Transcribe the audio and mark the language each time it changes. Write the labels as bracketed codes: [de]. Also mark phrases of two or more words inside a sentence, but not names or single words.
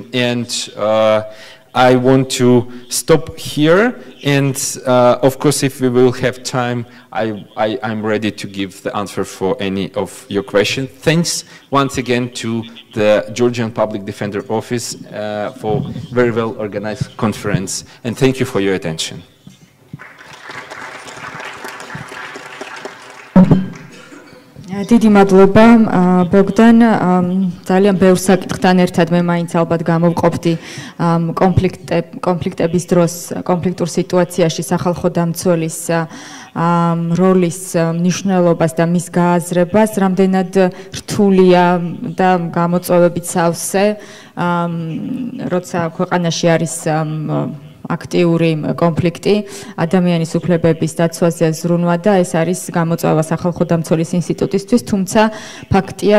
[en] And I want to stop here, and of course, if we will have time, I'm ready to give the answer for any of your questions. Thanks once again to the Georgian Public Defender Office for very well organized conference, and thank you for your attention. [ka] დიდი მადლობა ბოგდან, ძალიან ბევრ საკითხთან ერთად მე მაინც ალბათ გამოვყოფდი კონფლიქტების დროს, კონფლიქტურ სიტუაციაში სახალხო დამცველის როლის მნიშვნელობას და მის გააზრებას, რამდენად რთულია და გამოწვევებით სავსე, როცა ქვეყანაში არის აქტიური კონფლიქტი, ადამიანის უფლებების დაცვაზე ზრუნვა და ეს არის გამოწვევა სახალხო დამცველის ინსტიტუტისთვის, თუმცა ფაქტია,